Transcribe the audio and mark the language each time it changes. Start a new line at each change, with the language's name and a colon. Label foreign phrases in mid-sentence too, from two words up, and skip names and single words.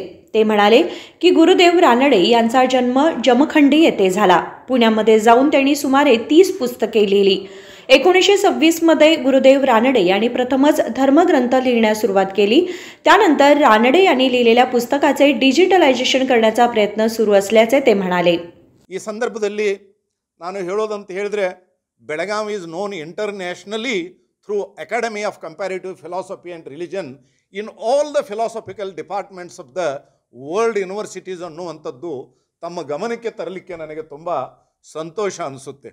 Marathi: ते म्हणाले की गुरुदेव रानडे यांचा जन्म जमखंडी येथे झाला। पुण्यामध्ये जाऊन त्यांनी सुमारे 30 पुस्तके लिहिली। 1926 मध्ये गुरुदेव रानडे यांनी प्रथमच धर्मग्रंथ लिहिण्यास सुरुवात केली। त्यानंतर रानडे यांनी लिहिलेल्या पुस्तकाचे डिजिटलायझेशन करण्याचा प्रयत्न सुरू असल्याचे ते म्हणाले।
Kannada: ಈ ಸಂದರ್ಭದಲ್ಲಿ ನಾನು ಹೇಳೋದಂತ ಹೇಳಿದ್ರೆ
English: Belagavi is known internationally through Academy of Comparative Philosophy and Religion in all the philosophical departments of the world universities
Kannada: ಅನ್ನುವಂಥದ್ದು ತಮ್ಮ ಗಮನಕ್ಕೆ ತರಲಿಕ್ಕೆ ನನಗೆ ತುಂಬ ಸಂತೋಷ ಅನಿಸುತ್ತೆ।